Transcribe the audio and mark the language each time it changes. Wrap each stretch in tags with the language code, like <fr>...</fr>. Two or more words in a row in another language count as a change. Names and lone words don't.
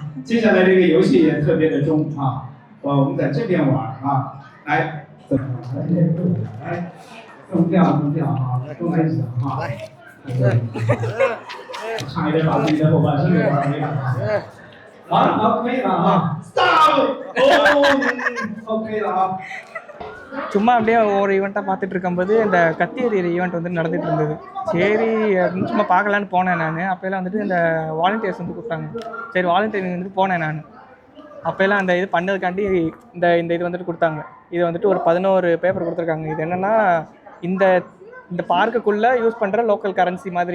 <zh>接下来这个游戏也特别的中啊，我们在这边玩啊，来，来，动调啊，都来一场啊，差一点把自己的后半生给玩没了啊！好，可以了啊 ，</zh> <en>stop， OK</en> <zh>了啊。</zh> <ta>சும்மா அப்படியே ஒவ்வொரு ஈவெண்ட்டாக பார்த்துட்டு இருக்கும்போது இந்த கத்தி எறிகிற ஈவெண்ட் வந்து நடந்துகிட்டு இருந்தது. சரி அப்படின்னு சும்மா பார்க்கலான்னு போனேன் நான். அப்போல்லாம் வந்துட்டு இந்த வாலண்டியர்ஸ் வந்து கூப்பிட்டாங்க. சரி வாலண்டியரிங் வந்துட்டு போனேன் நான். அப்போல்லாம் அந்த இது பண்ணதுக்காண்டி இந்த இது வந்துட்டு கொடுத்தாங்க. இது வந்துட்டு ஒரு 11 பேப்பர் கொடுத்துருக்காங்க. இது என்னென்னா இந்த பார்க்குக்குள்ளே யூஸ் பண்ணுற</ta> <en>local currency</en> <ta>மாதிரி.</ta>